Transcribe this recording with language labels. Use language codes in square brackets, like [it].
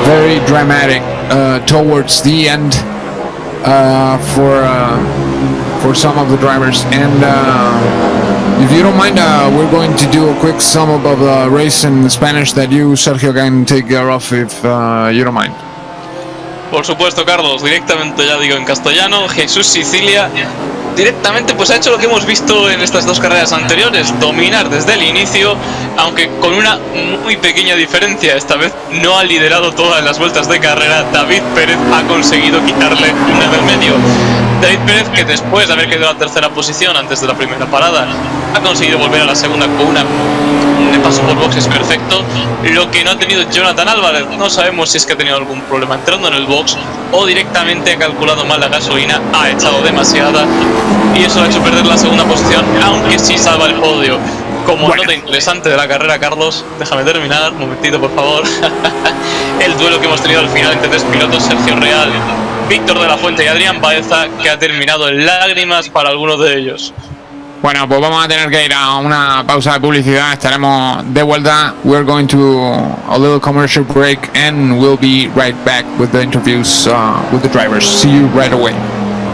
[en] Very dramatic towards the end for some of the drivers. And if you don't mind, we're going to do a quick sum up of the race in Spanish that you, Sergio, can take care of if you don't mind. [es] Por supuesto, Carlos, directamente ya digo en castellano. Jesús Sicilia directamente pues ha hecho lo que hemos visto en estas 2 carreras anteriores, dominar desde el inicio, aunque con una muy pequeña diferencia. Esta vez no ha liderado todas las vueltas de carrera. David Pérez ha conseguido quitarle una del medio. David Pérez, que después de haber quedado en la 3ª posición antes de la primera parada, ha conseguido volver a la segunda con un paso por boxes perfecto. Lo que no ha tenido Jonathan Álvarez, no sabemos si es que ha tenido algún problema entrando en el box o directamente ha calculado mal la gasolina, ha echado demasiada y eso le ha hecho perder la segunda posición, aunque sí salva el podio. Como nota interesante de la carrera, Carlos, déjame terminar, un momentito por favor. El duelo que hemos tenido al final entre 3 pilotos, Sergio Real, Víctor de la Fuente y Adrián Baeza, que ha terminado en lágrimas para algunos de ellos. Bueno, pues vamos a tener que ir a una pausa de publicidad. Estaremos de vuelta. [en] We're going to a little commercial break and we'll be right back with the interviews with the drivers. See you right away.